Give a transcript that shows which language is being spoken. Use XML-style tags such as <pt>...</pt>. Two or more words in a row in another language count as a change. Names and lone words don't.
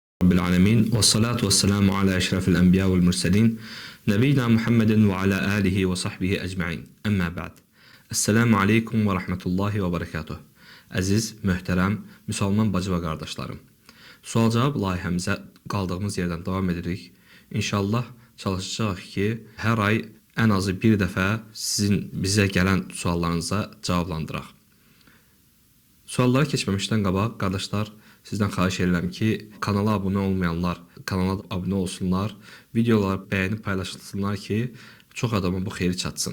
<ar>رب العالمين والصلاة والسلام على أشرف الأنبياء والمرسلين نبينا محمد وعلى آله وصحبه أجمعين. أما بعد. السلام عليكم ورحمة الله وبركاته.</ar> <az>Əziz, möhtərəm, müsəlman bacı və qardaşlarım. Sual-cavab layihəmizə qaldığımız yerdən davam edirik. İnşallah çalışacağıq ki, hər ay ən azı bir dəfə bizə gələn suallarınıza cavablandıraq. Suallara keçməmişdən qabaq, qardaşlar, sizdən xahiş edirəm ki, kanala abunə olmayanlar kanala abunə olsunlar, videoları bəyənib paylaşılsınlar ki, çox adama bu xeyri çatsın.</az>